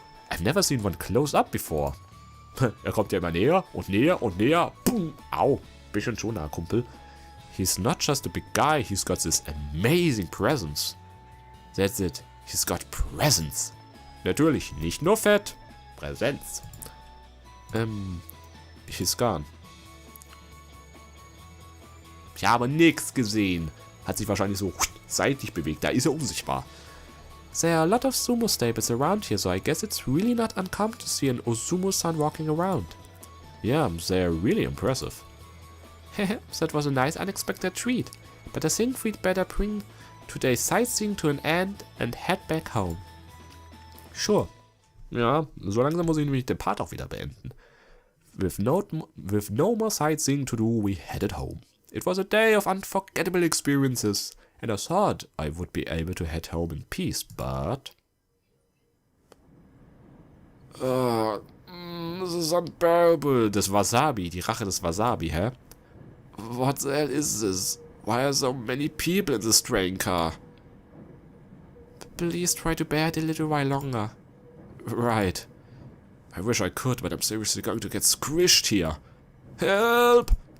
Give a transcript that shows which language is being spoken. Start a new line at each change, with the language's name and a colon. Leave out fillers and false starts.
English: I've never seen one close up before.
German: Er kommt ja immer näher und näher und näher. Boom. Au. Bisschen schon nah, Kumpel.
English: He's not just a big guy, he's got this amazing presence. That's it. He's got presence.
German: Natürlich, nicht nur Fett. Präsenz.
English: He's gone.
German: Ich habe nichts gesehen. Hat sich wahrscheinlich so seitlich bewegt. Da ist er unsichtbar.
English: There are a lot of sumo staples around here, so I guess it's really not uncommon to see an Ozumo-san walking around. Yeah, they're really impressive. That was a nice unexpected treat, but I think we'd better bring today's sightseeing to an end and head back home. Sure.
German: Ja, so langsam muss ich nämlich den Part auch wieder beenden.
English: With no more sightseeing to do, we headed home. It was a day of unforgettable experiences, and I thought I would be able to head home in peace, but... this is unbearable.
German: Das Wasabi, die Rache des Wasabi, hä?
English: What the hell is this? Why are so many people in this train car? Please try to bear it a little while longer. Right. I wish I could, but I'm seriously going to get squished here. Help!